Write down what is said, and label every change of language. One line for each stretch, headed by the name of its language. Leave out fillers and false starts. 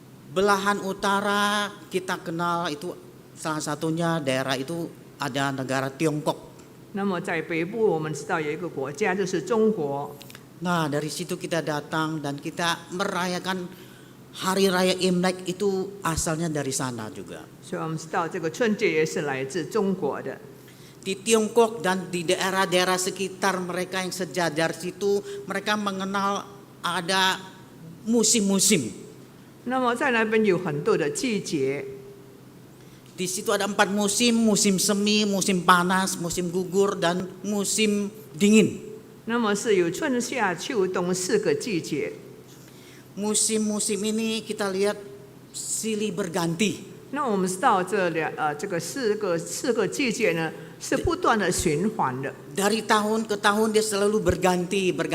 Indonesian: Belahan utara kita kenal itu salah satunya daerah itu ada negara Tiongkok.
Chinese: 那么在北部，我们知道有一个国家就是中国。
Indonesian: Nah dari situ kita datang dan kita merayakan hari raya Imlek itu asalnya dari sana juga.
Chinese: 所以我们知道这个春节也是来自中国的。
Indonesian: Di Tiongkok dan di daerah-daerah sekitar mereka yang sejajar situ mereka mengenal ada musim-musim.
Chinese: 那么在那边有很多的季节。
Indonesian: Di situ ada 4 musim, musim semi, musim panas, musim gugur, dan musim dingin.
Chinese: 那么是有春夏秋冬4个季节。
Indonesian: Musim-musim ini kita lihat silih berganti.
Chinese: 那我们知道这个四个季节呢是不断的循环的。
Indonesian: Dari tahun ke tahun dia selalu berganti.